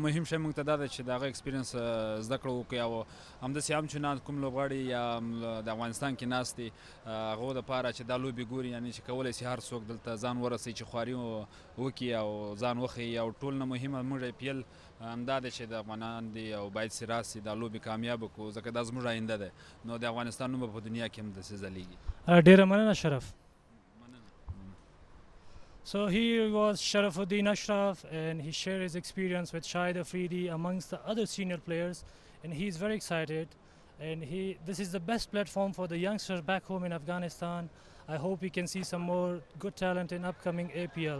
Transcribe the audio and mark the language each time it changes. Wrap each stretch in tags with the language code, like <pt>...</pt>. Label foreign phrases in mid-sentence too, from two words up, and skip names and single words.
<ps>مهم شی موږ ته دا ده چې د هغه ایکسپیرینس زده کړه وکړو او همداسې هم چې کوم لوبغاړي یا د افغانستان کې ناست دي هغو دپاره چې دا لوبې ګوري، یعنی چې کولی شي هر څوک دلته ځان ورسوي چې خواري وکړي او ځان وښیي. او ټول نه مهمه موږ APL همدا دی چې د افغانان دي او باید چې راسي دا لوبې کامیابه کړو، ځکه دا زموږ آینده دی. نو د افغانستان نوم په دنیا کې هم داسې ځلیږي. ډیره مننه شرف.</ps> <en>So here was Sharafuddin Ashraf, and he shared his experience with Shahid Afridi amongst the other senior players, and he's very excited. And this is the best platform for the youngsters back home in Afghanistan. I hope we can see some more good talent in upcoming APL.</en>